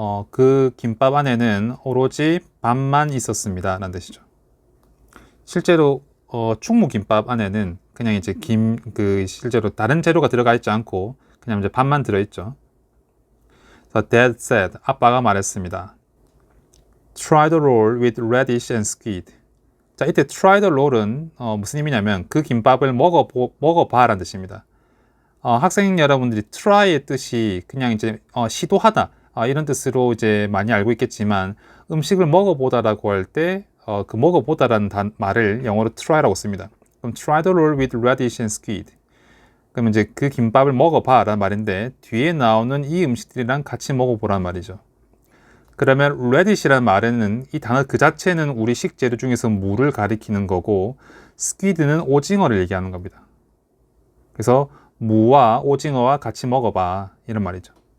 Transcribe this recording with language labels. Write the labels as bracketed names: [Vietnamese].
[Korean] 그 김밥 안에는 오로지 밥만 있었습니다 라는 뜻이죠. 실제로 충무 김밥 안에는 그냥 이제 실제로 다른 재료가 들어가 있지 않고 그냥 이제 밥만 들어있죠. 그래서 Dad said, 아빠가 말했습니다. [English] Try the roll with radish and squid. [Korean] 자, 이때 try the roll 은 무슨 의미냐면 그 김밥을 먹어봐 라는 뜻입니다. 학생 여러분들이 try의 뜻이 그냥 이제 시도하다 이런 뜻으로 이제 많이 알고 있겠지만 음식을 먹어보다라고 할 때 그 먹어보다라는 말을 영어로 try라고 씁니다. [English] 그럼 try the roll with radish and squid. [Korean] 그러면 이제 그 김밥을 먹어봐라는 말인데 뒤에 나오는 이 음식들이랑 같이 먹어보라는 말이죠. 그러면 radish라는 말에는 이 단어 그 자체는 우리 식재료 중에서 무를 가리키는 거고 squid는 오징어를 얘기하는 겁니다. 그래서 무와 오징어와 같이 먹어봐 이런 말이죠.